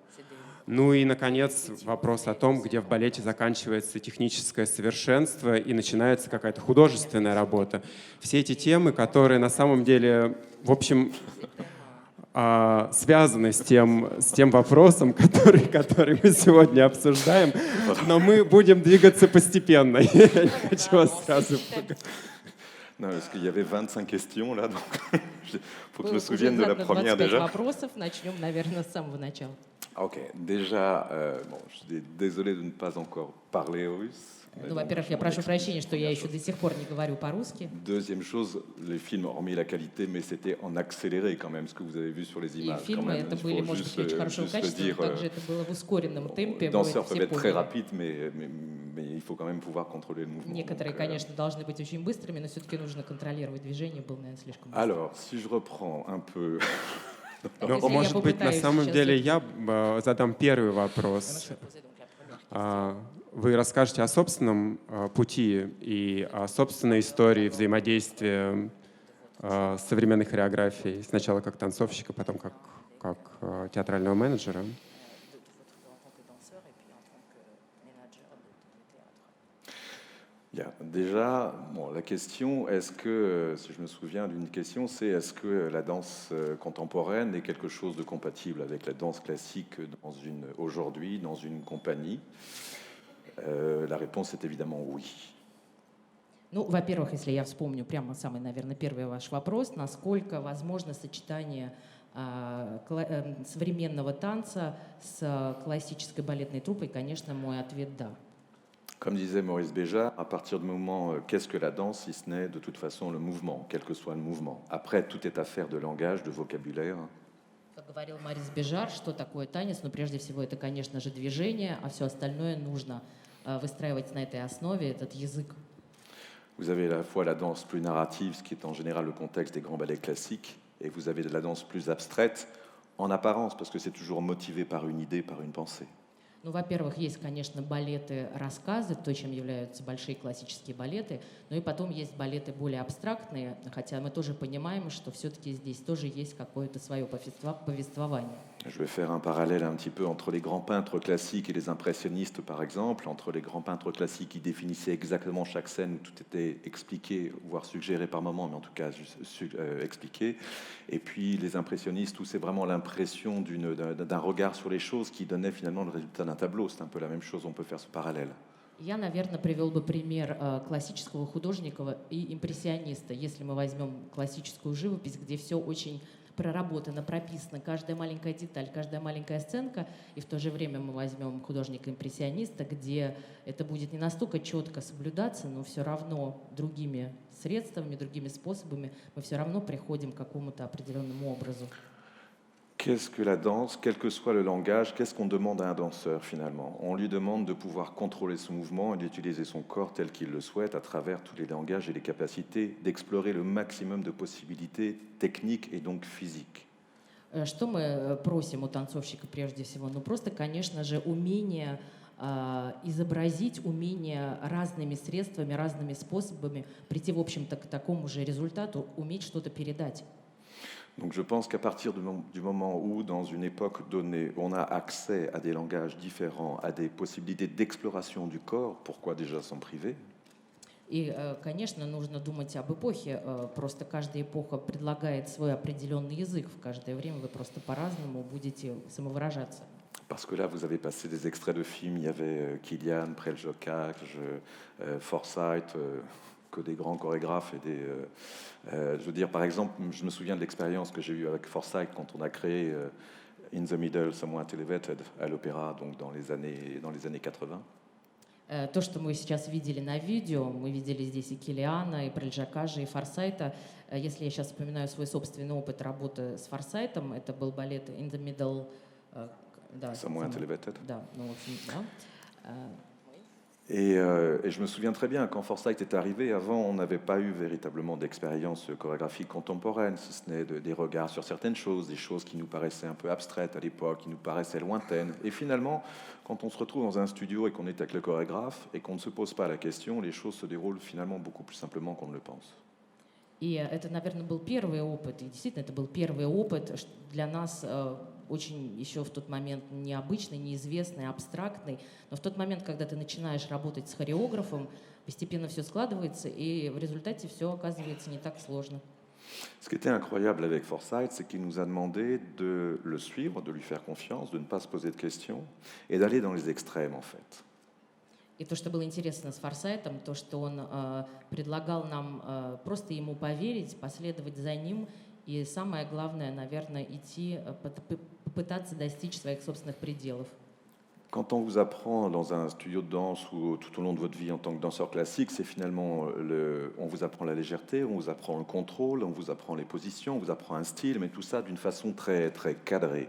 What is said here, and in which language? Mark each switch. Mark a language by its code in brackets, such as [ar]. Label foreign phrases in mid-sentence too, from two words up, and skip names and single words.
[ru] Ну и, наконец, вопрос о том, где в балете заканчивается техническое совершенство и начинается какая-то художественная работа. Все эти темы, которые на самом деле, в общем, связаны с тем вопросом, который мы сегодня обсуждаем, но мы будем двигаться постепенно. Я не хочу вас сразу... [fr] Non, parce qu'il y avait 25 questions là, donc il faut que je me souvienne de la première déjà. [ru] Вопросов. Начнем, наверное, с самого начала. [fr] Ok, déjà, je suis désolé de ne pas encore parler russe. [ru] Ну, во-первых, я прошу прощения, что я еще до сих пор не говорю по-русски. [fr] Deuxième chose, les films, hormis la qualité, mais c'était en accéléré quand même, ce que vous avez vu sur les [ru] И [fr] images. [ru] фильмы это были, может быть, очень хорошего качества, но также это было в ускоренном темпе. [fr] Danseurs peuvent être très rapides, mais il faut quand même pouvoir contrôler le mouvement. [ru] Некоторые, конечно, должны быть очень быстрыми, но все-таки нужно контролировать движение, было, наверное, слишком быстро. [fr] Alors, si je reprends un peu... [ru] Но, может быть, на самом деле я задам первый вопрос. Вы расскажете о собственном пути и о собственной истории взаимодействия с современной хореографией. Сначала как танцовщика, потом как театрального менеджера. [fr] Yeah. Déjà, la question, est-ce que, si je me souviens d'une question, c'est est-ce que la danse contemporaine est quelque chose de compatible avec la danse classique aujourd'hui, dans une compagnie? La réponse est évidemment oui. [ru] Ну, во-первых, если я вспомню прямо самый, наверное, первый ваш вопрос, насколько возможно сочетание современного танца с классической балетной труппой, конечно, мой ответ – да. [fr] Comme disait Maurice Béjart, à partir du moment qu'est-ce que la danse, si ce n'est de toute façon le mouvement, quel que soit le mouvement. Après, tout est affaire de langage, de vocabulaire. [ru] Как говорил Морис Бежар, что такое танец? Но прежде всего это, конечно же, движение, а все остальное нужно выстраивать на этой основе, этот язык. [fr] Vous avez à la fois la danse plus narrative, ce qui est en général le contexte des grands ballets classiques, et vous avez de la danse plus abstraite, en apparence, parce que c'est toujours motivé par une idée, par une pensée. [ru] Ну, во-первых, есть, конечно, балеты-рассказы, то, чем являются большие классические балеты, но и потом есть балеты более абстрактные, хотя мы тоже понимаем, что все-таки здесь тоже есть какое-то свое повествование. [fr] Je vais faire un parallèle un petit peu entre les grands peintres classiques et les impressionnistes, par exemple, entre les grands peintres classiques qui définissaient exactement chaque scène où tout était expliqué, voire suggéré par moment, mais en tout cas expliqué, et puis les impressionnistes où c'est vraiment l'impression d'un regard sur les choses qui donnait finalement le résultat d'un tableau. C'est un peu la même chose, on peut faire ce parallèle. [ru] Я, наверное, привел бы пример классического художника и импрессиониста. Если мы возьмем классическую живопись, где все очень проработано, прописано, каждая маленькая деталь, каждая маленькая сценка, и в то же время мы возьмем художника-импрессиониста, где это будет не настолько четко соблюдаться, но все равно другими средствами, другими способами мы все равно приходим к какому-то определенному образу. [fr] Qu'est-ce que la danse, quel que soit le langage, qu'est-ce qu'on demande à un danseur finalement? On lui demande de pouvoir contrôler son mouvement et d'utiliser son corps tel qu'il le souhaite à travers tous les langages et les capacités d'explorer le maximum de possibilités techniques et donc physiques. [ru] Что мы просим у танцовщика прежде всего? Ну просто, конечно же, умение изобразить, умение разными средствами, разными способами прийти, в общем-то, к такому же результату, уметь что-то передать. [fr] Donc je pense qu'à partir du moment où, dans une époque donnée, on a accès à des langages différents, à des possibilités d'exploration du corps, pourquoi déjà s'en priver? [ru] И, конечно, нужно думать об эпохе. Просто каждая эпоха предлагает свой определенный язык. В каждое время вы просто по-разному будете самовыражаться. [fr] Parce que là, vous avez passé des extraits de films, il y avait Kilian, Preljocaj, Forsyth, que des grands chorégraphes et des... je veux dire, par exemple, je me souviens de l'expérience que j'ai eue avec Forsyth quand on a créé In the Middle, Somewhat Elevated à l'opéra, donc dans les années 80. [ru] То, что мы сейчас видели на видео, мы видели здесь и Килиана, и Прельжакажа, и Форсайта. Если я сейчас вспоминаю свой собственный опыт работы с Форсайтом, это был балет In the Middle, да, Somewhat Elevated. да, ну, в общем, да. [fr] Et je me souviens très bien, quand Forsyth est arrivé, avant, on n'avait pas eu véritablement d'expérience chorégraphique contemporaine, si ce n'est des regards sur certaines choses, des choses qui nous paraissaient un peu abstraites à l'époque, qui nous paraissaient lointaines. Et finalement, quand on se retrouve dans un studio et qu'on est avec le chorégraphe et qu'on ne se pose pas la question, les choses se déroulent finalement beaucoup plus simplement qu'on ne le pense. [ru] И это, наверное, был первый опыт, и действительно это был первый опыт для нас очень еще в тот момент необычный, неизвестный, абстрактный. Но в тот момент, когда ты начинаешь работать с хореографом, постепенно все складывается, и в результате все оказывается не так сложно. [fr] Ce qui était incroyable avec Forsyth, c'est qu'il nous a demandé de le suivre, de lui faire confiance, de ne pas se poser de questions et d'aller dans les extrêmes en fait. [ru] И то, что было интересно с Форсайтом, то, что он предлагал нам просто ему поверить, последовать за ним, и самое главное, наверное, идти, попытаться достичь своих собственных пределов. [fr] Quand on vous apprend dans un studio de danse ou tout au long de votre vie en tant que danseur classique, c'est finalement, on vous apprend la légèreté, on vous apprend le contrôle, on vous apprend les positions, on vous apprend un style, mais tout ça d'une façon très, très cadrée.